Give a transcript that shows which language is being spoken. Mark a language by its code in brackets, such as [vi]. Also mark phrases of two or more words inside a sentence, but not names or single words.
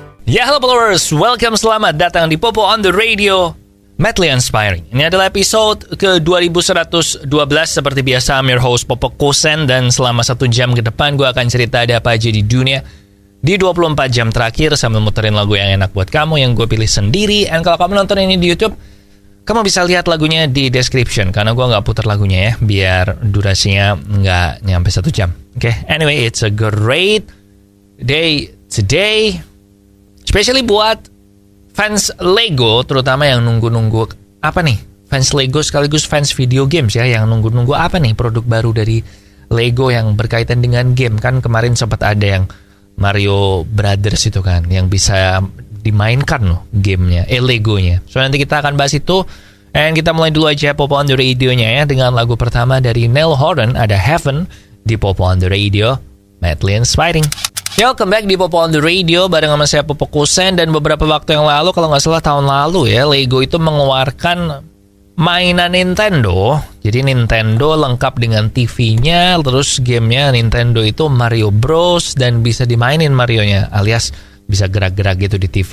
[id] Ya, halo followers, welcome, selamat datang di Popo on the Radio, Madly Inspiring. Ini adalah episode ke 2112. Seperti biasa, [en] I'm your host Popo Kosen. [id] Dan selama 1 jam ke depan gue akan cerita ada apa aja di dunia di 24 jam terakhir, sambil muterin lagu yang enak buat kamu yang gue pilih sendiri. Dan kalau kamu nonton ini di YouTube, kamu bisa lihat lagunya di description, karena gue gak putar lagunya ya, biar durasinya gak nyampe 1 jam. Oke, [en] anyway, it's a great day today, especially [id] buat fans Lego, terutama yang nunggu-nunggu apa nih? Fans Lego sekaligus fans video games ya, yang nunggu-nunggu apa nih produk baru dari Lego yang berkaitan dengan game. Kan kemarin sempat ada yang Mario Brothers itu kan, yang bisa dimainkan loh gamenya, Legonya. So nanti kita akan bahas itu. And kita mulai dulu aja Popo on the Radio-nya ya, dengan lagu pertama dari Niall Horan, ada Heaven, di Popo on the Radio, Madly Inspiring. Ya, [en] welcome back [id] di Popo on the Radio bareng sama saya Popo Kosen. Dan beberapa waktu yang lalu, kalau nggak salah tahun lalu ya, Lego itu mengeluarkan mainan Nintendo. Jadi Nintendo lengkap dengan TV-nya, terus gamenya Nintendo itu Mario Bros, dan bisa dimainin Marionya, alias bisa gerak-gerak gitu di TV.